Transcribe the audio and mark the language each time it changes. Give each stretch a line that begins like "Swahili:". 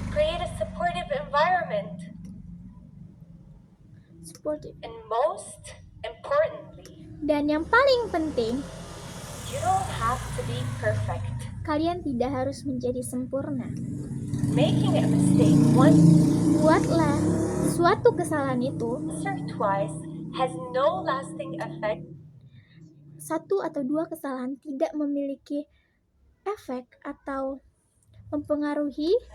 English: Create a supportive environment. supportive. And most importantly,
Indonesian: Dan yang paling penting,
English: you don't have to be perfect.
Indonesian: kalian tidak harus menjadi sempurna.
English: Making a mistake once
Indonesian: Buatlah suatu kesalahan itu,
English: or twice has no lasting effect
Indonesian: satu atau dua kesalahan tidak memiliki efek atau mempengaruhi